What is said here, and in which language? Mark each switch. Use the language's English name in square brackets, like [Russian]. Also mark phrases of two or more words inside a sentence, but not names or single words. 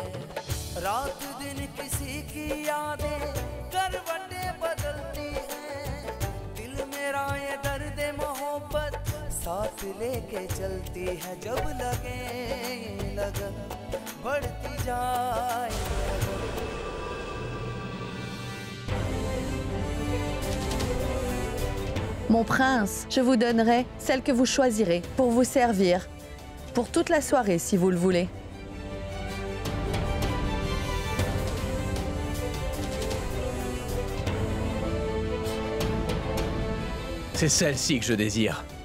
[Hindi] रात दिन किसी की यादें करवटें बदलती हैं, दिल मेरा ये दर्द मोहब्बत साथ लेके चलती है। जब लगे लगन बढ़ती जाए। [French] Mon prince, je vous donnerai celle que vous choisirez pour vous servir, pour toute la soirée si vous le voulez. C'est celle-ci que je désire.